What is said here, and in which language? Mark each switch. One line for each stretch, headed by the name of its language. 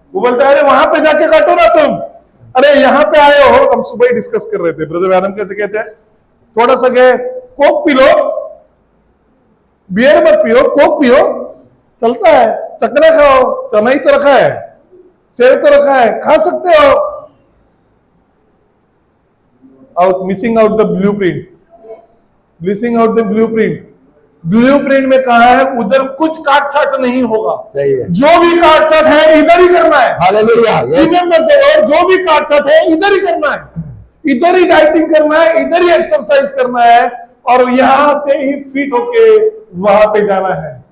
Hindi: वो बोलता है अरे वहां पे जाके काटो ना तुम, अरे यहाँ पे आए हो। हम सुबह ही डिस्कस कर रहे थे, ब्रदर मैडम कैसे कहते हैं थोड़ा सा गए कोक पी लो, बियर मत पियो, कोक पियो, चलता है। चकना खाओ, चना ही तो रखा है, सेब तो रखा है, खा सकते हो।
English: out, missing out the blueprint. Missing out the blueprint.
Hindi: Blueprint में कहा है उधर कुछ काट छाट नहीं होगा। सही है। जो भी काट छाट है इधर ही करना है। हालेलुया।
English: remember the word,
Hindi: जो भी काट छाट है इधर ही करना है, इधर ही डाइटिंग करना है, इधर ही एक्सरसाइज करना है और यहां से ही फिट होके वहां पे जाना है।